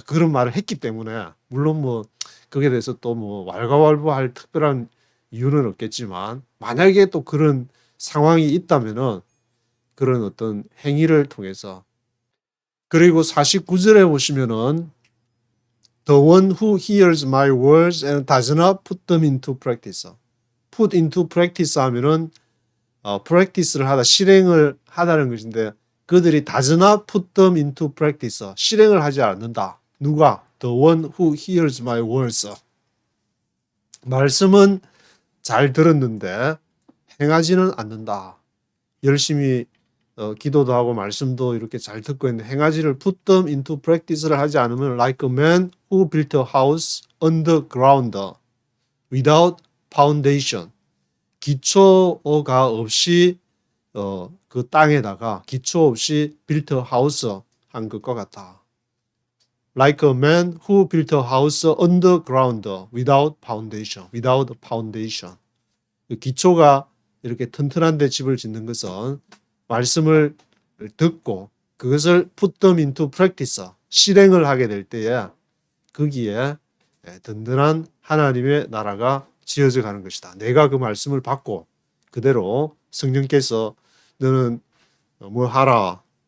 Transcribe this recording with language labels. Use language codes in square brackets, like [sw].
[ko] 그런 말을 했기 때문에 물론 뭐 거기에 대해서 또 뭐 왈가왈부할 특별한 이유는 없겠지만 만약에 또 그런 상황이 있다면은 그런 어떤 행위를 통해서 그리고 49절에 보시면은 [en] The one who hears my words and does not put them into practice. [ko] put into practice 하면은 practice를 하다 실행을 하다는 것인데 그들이 [en] does not put them into practice. [ko] 실행을 하지 않는다. 누가? [en] The one who hears my words. [ko] 말씀은 잘 들었는데 행하지는 않는다. 열심히 기도도 하고 말씀도 이렇게 잘 듣고 있는데 행하지를 put them into practice를 하지 않으면 [en] like a man who built a house underground without foundation. [ko] 기초가 없이 그 땅에다가 기초 없이 built a house 한 것과 같다. [en] Like a man who built a house underground without foundation. without foundation. [ko] 그 기초가 이렇게 튼튼한데 집을 짓는 것은 말씀을 듣고 그것을 put them into practice, 실행을 하게 될 때에 거기에 든든한 하나님의 나라가 지어져 가는 것이다. 내가 그 말씀을 받고 그대로 성령께서 너는 뭐 하라.